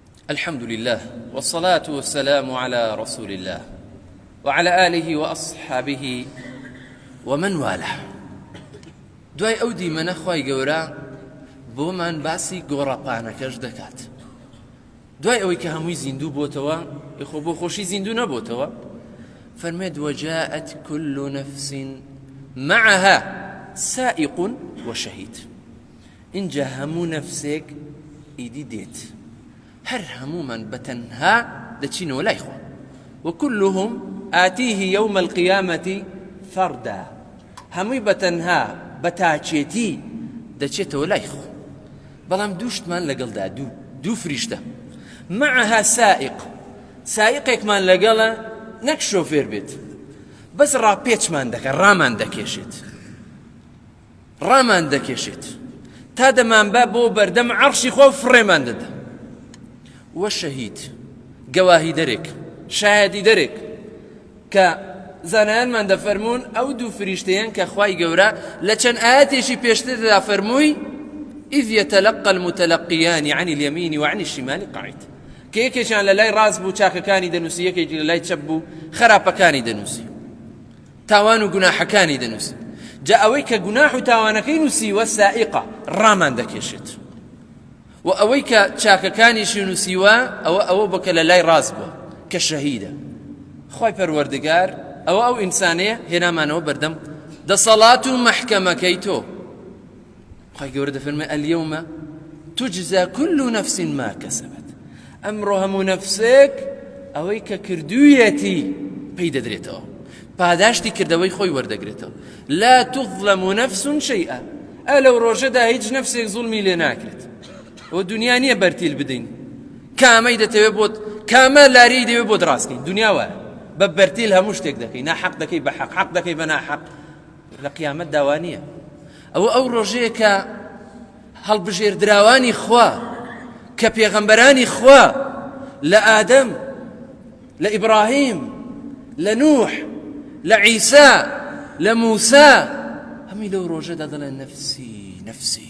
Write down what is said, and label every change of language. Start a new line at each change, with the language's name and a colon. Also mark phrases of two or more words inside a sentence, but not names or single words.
Arabic: الحمد لله والصلاة والسلام على رسول الله وعلى آله وأصحابه ومن والاه.
Central Kurdish: دوای ئەو دیمەنە خوای گەورە بۆمان باسی گۆڕەپانەکەش دەکات. دوای ئەوەی کە هەمووی زیندوو بۆتەوە، یخۆ بۆ خۆشی زیندوو نەبۆتەوە، فەرمێت
Arabic: وجاءت كل نفس معها سائق وشهيد.
Central Kurdish: اینجا هەموو نەفسێک ئیدی دێت، هەر هەموومان بەتەنها دەچینەوە لای خوا.
Arabic: وكلهم آتيه يوم القيامة فردا.
Central Kurdish: هەمووی بەتەنها بەتاچێتی دەچێتەوە لای خوا. بەڵام دووشتمان لەگەڵدا، دوو فریشتە.
Arabic: معها سائق،
Central Kurdish: سائقێکمان لەگەڵە، نەک شۆفێر بێت، بەس ڕاپێچمان دەکات، ڕامان دەکێشێت تا دەمان بە بۆ بەردەم عەرشی خوا و فڕێمان دەدا. وە شەهید، گەواهی دەرێک، شایەدی دەرێک کە زانایانمان دەفەرمون ئەو دوو فریشتەیان کە خوای گەورە لە چەند ئاەتێکی پێشتردا فەرمووی
Arabic: إذ يتلقى المتلقيان عن اليمين وعن الشمال قعيد.
Central Kurdish: کە یەکێکیان لە لای ڕاست بوو چاکەکانی دەنووسی، یەکێکی لە لای چەپ بوو خراپەکانی دەنووسی، تاوان و گوناحەکانی دەنووسی. جا ئەوەی کە گوناح و تاوانەکەی نووسیوە سائقە، ڕامان دەکێشێت، و ئەوەی کە چاکەکانیشی نووسیوە ئەوە بکە لە لای ڕاست بووە کە شەهیدە. خوای پەروەردگار ئەوە ئەو ئینسانەیە هێنامانەوە بەردەم دەسەڵات و مەحکەمەکەی تۆ. خوای گەورە دەفەرمێ
Arabic: اليوم تجزى كل نفس ما كسبت.
Central Kurdish: ئەمڕۆ هەموو نەفسێک ئەوەی کە کردوویەتی پێی دەدرێتەوە، پاداشتی کردەوەی خۆی وەردەگرێتەوە.
Arabic: لا تظلم نفس شيئا.
Central Kurdish: ئەلەو ڕۆژەدا هیچ نەفسێک زوڵمی لێ ناکرێت. و دنیا نییە بەرتیل بدەین، کامەی دەتەوێت بۆت، کامە لاری دەوێت بۆت ڕاستکەین. دنیا وایە، بە بەرتیل هەموو شتێک دەکەی، ناحەق دەکەی بە حەق، حەق دەکەی بە ناحەق. لە قیامەت داوا نییە. ئەو ڕۆژەیە کە هەڵبژێردراوانی خوا، کە پێغەمبەرانی خوا لە ئادەم، لە ئیبراهیم، لە نوح، لە عیسا، لە موسا، هەمی لەو ڕۆژەدا دەڵێن نەفسی نەفسی.